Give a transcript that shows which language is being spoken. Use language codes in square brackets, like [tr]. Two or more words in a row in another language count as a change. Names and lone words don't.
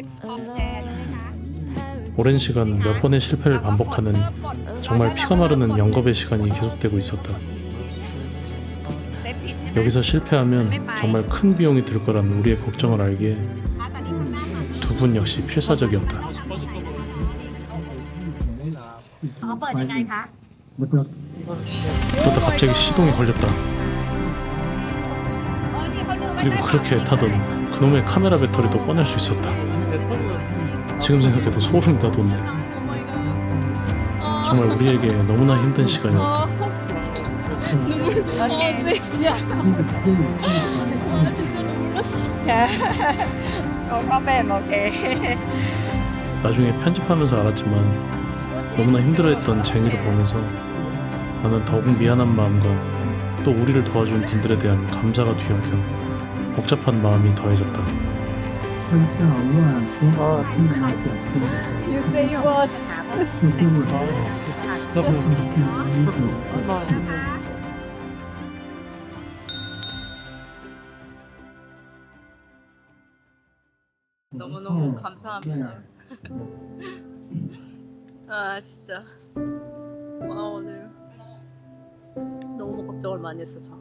[ko] 오랜 시간 몇 번의 실패를 반복하는 정말 피가 마르는 영겁의 시간이 계속되고 있었다. 여기서 실패하면 정말 큰 비용이 들 거란 우리의 걱정을 알기에 두 분 역시 필사적이었다. [th] อ๋อเปิดยังไงคะ [ko] 그러다 갑자기 시동이 걸렸다. [th] อ๋อนี่เขาลืมไว้ [ko] 그리고 그렇게 타던 그놈의 카메라 배터리도 꺼낼 수 있었다. 지금 생각해도 소름이 다 돋네. 정말 우리에게 너무나 힘든 시간이었다. 진짜 눈물 슬프야. 진짜로 몰랐어. [en] No problem, okay. [ko] 나중에 편집하면서 알았지만 너무나 힘들어했던 제니를 보면서 나는 더욱 미안한 마음과 또 우리를 도와준 분들에 대한 감사가 뒤엉켜 복잡한 마음이 더해졌다. [en] You say it was. [ko] 너무너무 감사합니다. 아 진짜 와 오늘 너무 걱정을 많이 했어 정말.